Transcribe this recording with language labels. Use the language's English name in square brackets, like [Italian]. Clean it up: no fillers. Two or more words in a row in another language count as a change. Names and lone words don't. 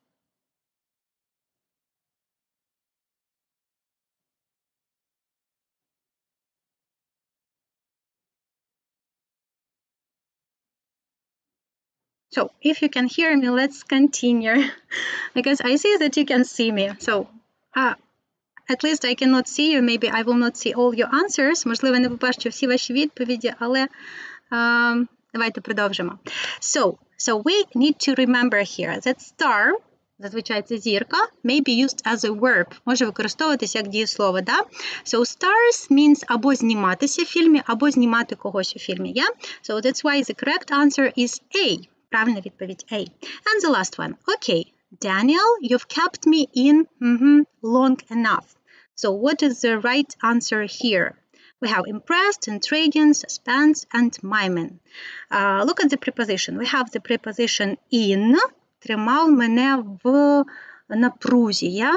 [English] So if you can hear me, let's continue because I see that you can see me. So at least I cannot see you. Maybe I will not see all your answers. [Ukrainian] Можливо, не побачу всі ваші відповіді, але давайте продовжимо. [English] So we need to remember here that star, [Ukrainian] зазвичай це зірка, [English] may be used as a verb. [Ukrainian] Може використовуватися як дієслово, да? [English] So stars means [Ukrainian] або зніматися в фільмі, або знімати когось у фільмі, [English] yeah? So that's why the correct answer is A. [Ukrainian] Правильна відповідь A. [English] And the last one. Okay, Daniel, you've kept me in long enough. So what is the right answer here? We have impressed, intriguing, suspense, and miming. Look at the preposition. We have the preposition in. [Ukrainian] Тримав мене в напрузі, [English] yeah?